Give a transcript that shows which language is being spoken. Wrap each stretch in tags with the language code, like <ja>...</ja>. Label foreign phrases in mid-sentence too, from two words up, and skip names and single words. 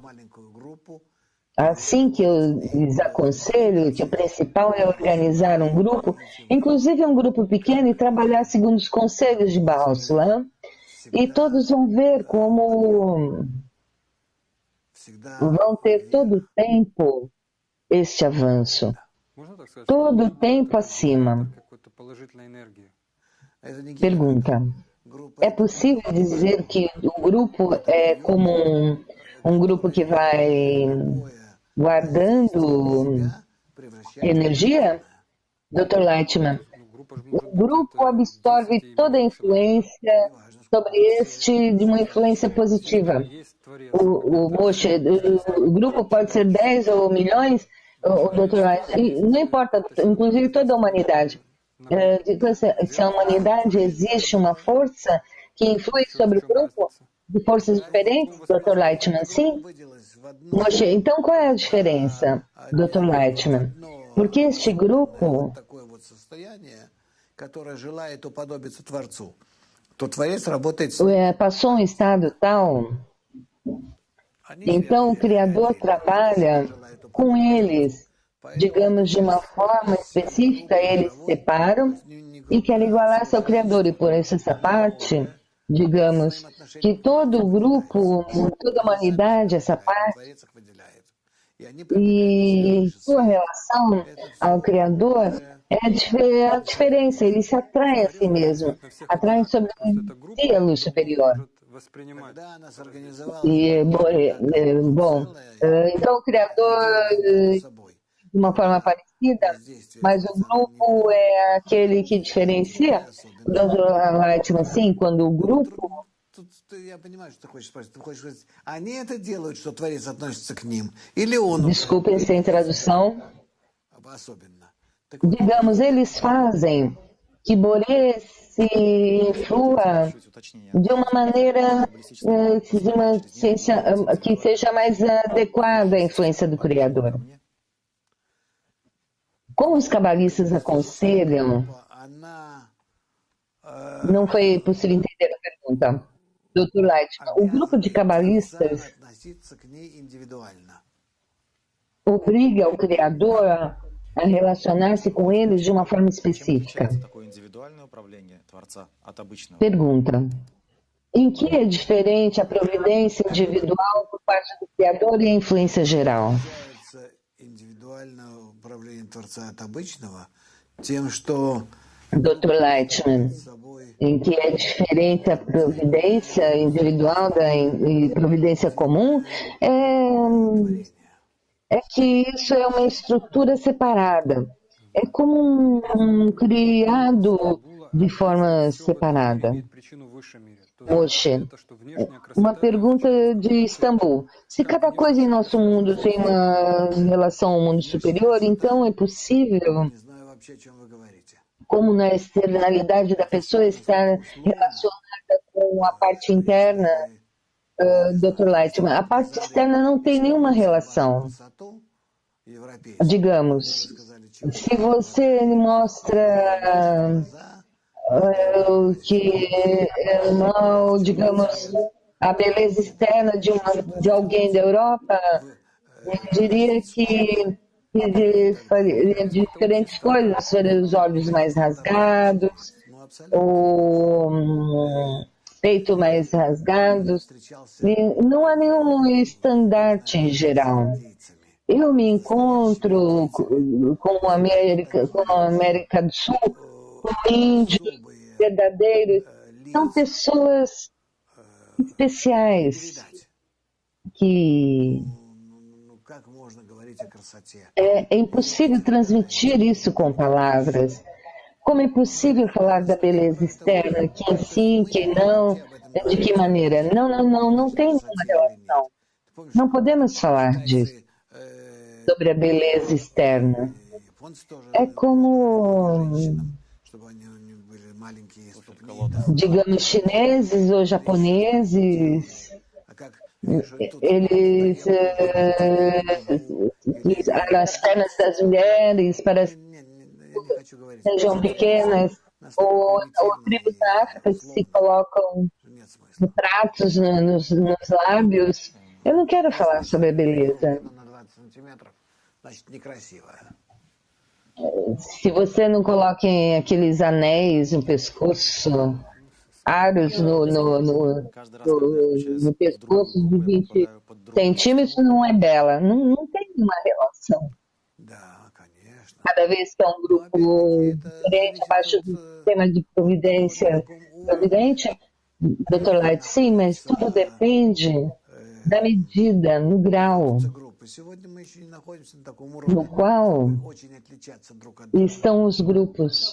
<pt>Assim que eu lhes aconselho que o principal é organizar um grupo, inclusive um grupo pequeno, e trabalhar segundo os conselhos de Baal Sulam, e todos vão ver como vão ter todo o tempo este avanço, todo o tempo acima. Pergunta. É possível dizer que o grupo é como um grupo que vai guardando energia? Dr. Leitman,</pt> <ru>Ну, группа же может</ru> <pt>o</pt> <ru>быть</ru> <pt>grupo</pt> <ru>это</ru> <pt>absorve</pt> <ru>10 или</ru> <pt>toda a</pt> <ru>больше народу.</ru> <pt>influência sobre este de uma influência</pt> <ru>Если это</ru> <pt>positiva.</pt> <ru>и есть Творец,</ru> <pt>Moshe, o grupo pode ser 10 ou milhões, o Dr. Leitman, não importa, inclusive toda a humanidade. Se a humanidade existe uma força que influi</pt> <ru>еще в</ru> <pt>sobre o</pt> <ru>чем</ru> <pt>grupo,</pt> <ru>разница?</ru> <pt>de forças diferentes, Dr. Leitman, sim? Moshe, então qual é a diferença, Dr. Leitman? Porque este grupo</pt> <ru>такое вот состояние, которое желает уподобиться Творцу, то Творец работает с ним.</ru> <pt>passou um estado tal, então o Criador trabalha com eles, digamos, de uma forma específica, eles se separam e querem igualar-se ao Criador, e por isso essa parte, digamos, que todo o grupo, toda a humanidade, essa parte, e sua relação ao Criador é a diferença, eles se atraem a si mesmo, atraem sobre si a luz superior.</pt> <ru>Может воспринимать. Когда она сорганизовала</ru> <pt>E, bom, então o Criador,</pt> <ru>собой</ru> <pt>de uma forma parecida, mas o grupo é aquele que diferencia. O Dr. Leitman, sim, quando o grupo</pt> <ru>Тут я понимаю, что ты хочешь спросить. Ты хочешь сказать, они это делают, что Творец относится к ним? Или он</ru> <pt>desculpem sem tradução,</pt> <ru>особенно? Так вот,</ru> <pt>digamos, eles fazem que Boré se influa</pt> <ru>Чуть уточнение.</ru> <pt>de uma maneira que seja mais adequada à influência do Criador.</pt> <ru>Мне?</ru> <pt>Como os cabalistas aconselham,</pt> <ru>она</ru> <pt>não foi possível entender a pergunta. Dr. Leitman, o grupo de cabalistas</pt> <ru>относиться к ней индивидуально.</ru> <pt>obriga o Criador a relacionar-se com eles de uma forma</pt> <ru>Чем</ru> <pt>específica.</pt> <ru>отличается такое индивидуальное управление Творца от обычного?</ru> <pt>Pergunta: em que é diferente a providência individual por parte do Criador e a influência geral?</pt> <ru>Отличается индивидуальное управление Творца от обычного тем, что</ru> <pt>Dr. Leitman,</pt> <ru>с собой</ru> <pt>em que é diferente a providência individual e providência comum, é que isso é uma estrutura separada. É como um criado de forma separada.</pt> <ru>Имеет причину в высшем мире. То есть Moshe, это, что внешняя</ru> <pt>uma</pt> <ru>красота</ru> <pt>pergunta de Istambul. Se cada coisa em nosso mundo tem uma relação ao mundo superior, então é possível,</pt> <ru>не знаю вообще, о чем вы говорите.</ru> <pt>como na externalidade da pessoa estar relacionada com a parte interna, Dr. Leitman, a parte externa não tem nenhuma relação.</pt> <ru>Красоту европейскую.</ru> <pt>Digamos,</pt> <ru>Сказали, чего</ru> <pt>se você mostra que não, digamos, a beleza externa de alguém da Europa, eu diria que faria diferentes coisas, faria os olhos mais rasgados,</pt> <ru>ну, абсолютно</ru> <pt>o peito mais rasgados.</pt> <ru>встречался</ru> <pt>E não há nenhum estandarte em geral.</pt> <ru>лицами.</ru> <pt>Eu me encontro com a América do Sul, com índios verdadeiros. São pessoas especiais</pt> <ru>Передать.</ru> <pt>que</pt> <ru>Ну, как можно говорить о красоте?</ru> <pt>é impossível transmitir isso com palavras. Como é possível falar da beleza externa, quem sim, quem não, de que maneira? Não tem nenhuma relação.</pt> <ru>Ты помнишь,</ru> <pt>Não podemos falar disso, э, sobre a beleza externa.</pt> <ru>японцы тоже</ru> <pt>É como,</pt> <ru>чтобы они были маленькие ступни.</ru> <pt>digamos, chineses ou japoneses,</pt> <ru>А как видишь, вот тут</ru> <pt>eles, as pernas das mulheres para</pt> <ru>я не хочу говорить.</ru> <pt>sejam pequenas, ou tribos da África que se colocam</pt> <ru>Нет смысла.</ru> <pt>pratos nos lábios. Eu não quero falar sobre a beleza.</pt> <ru>На 20 сантиметров, значит, некрасивая.</ru> <pt>Se você não coloca aqueles anéis no pescoço, aros</pt> <ru>Каждый раз, когда я общаюсь</ru> <pt>no</pt> <ru>с</ru> <pt>pescoço de</pt> <ru>другом, 20 попадаю под другой</ru> <pt>centímetros, não é bela. Não tem nenhuma relação.</pt> <ru>Да, конечно.</ru> <pt>Cada vez que é um grupo diferente, abaixo do sistema de providência providente? Dr. Light, sim, mas tudo depende da medida, no grau no qual estão os grupos.</pt>